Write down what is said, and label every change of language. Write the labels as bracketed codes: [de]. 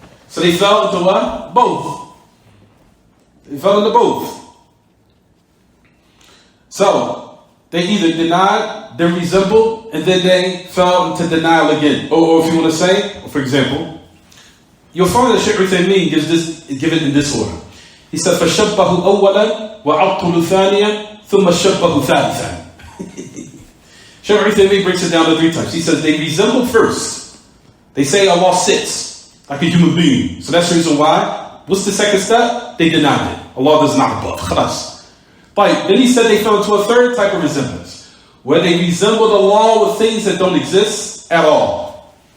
[en] So they fell into what? Both. They fell into both. So they either denied, then resembled, and then they fell into denial again. Or if you want to say, for example, you'll find that Shaykh Taymiyyah give it in this order. He said, [ar] فَشَبَّهُ أَوَّلًا وَعَطُّلُ ثَانِيًا ثُمَّ شَبَّهُ ثَالِثًا. [en] Shaykh Taymiyyah breaks it down to 3 types. He says they resemble first. They say Allah sits like a human being. So that's the reason why. What's the second step? They denied it. Allah does not above. Khalas. But then he said they fell into a third type of resemblance, where they resembled Allah with things that don't exist at all.